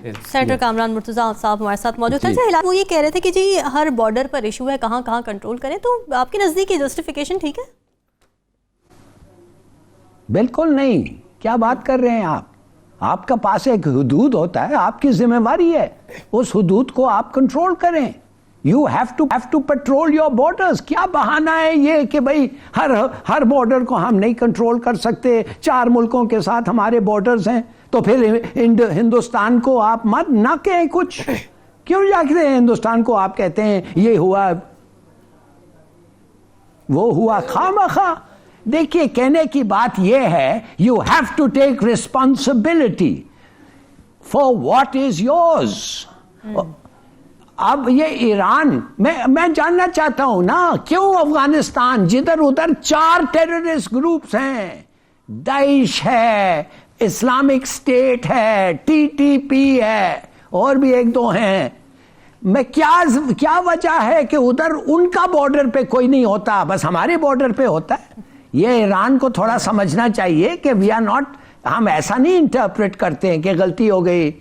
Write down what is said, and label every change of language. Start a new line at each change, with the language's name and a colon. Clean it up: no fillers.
Urdu: Senator Kamran Murtaza صاحب ہمارے ساتھ موجود ہیں. وہ یہ کہہ رہے تھے کہ جی ہر بارڈر پر ایشو ہے, کہاں کہاں کنٹرول کریں, تو آپ کے نزدیک یہ جسٹیفیکیشن ٹھیک ہے؟ بالکل نہیں. کیا بات کر رہے ہیں آپ؟ آپ کا پاس ایک حدود ہوتا ہے, آپ کی ذمہ داری ہے اس حدود کو آپ کنٹرول کریں.
English: You have to patrol your borders.
Urdu: کیا بہانہ ہے یہ کہ بھئی ہر بارڈر کو ہم نہیں کنٹرول کر سکتے, 4 ملکوں کے ساتھ ہمارے بارڈرز ہیں, تو پھر ہندوستان کو آپ مت نہ کہیں کچھ. کیوں جاتے ہیں ہندوستان کو آپ کہتے ہیں یہ ہوا وہ ہوا خواہ. دیکھیے کہنے کی بات یہ ہے,
English: you have to take responsibility for what is yours.
Urdu: اب یہ ایران میں جاننا چاہتا ہوں نا, کیوں افغانستان جدھر ادھر 4 ٹیررسٹ گروپس ہیں, داعش ہے, اسلامک اسٹیٹ ہے, TTP ہے, اور بھی 1-2 ہیں, میں کیا وجہ ہے کہ ادھر ان کا بارڈر پہ کوئی نہیں ہوتا, بس ہمارے بارڈر پہ ہوتا ہے؟ یہ ایران کو تھوڑا سمجھنا چاہیے کہ
English: we are not,
Urdu: ہم ایسا نہیں انٹرپریٹ کرتے ہیں کہ غلطی ہو گئی.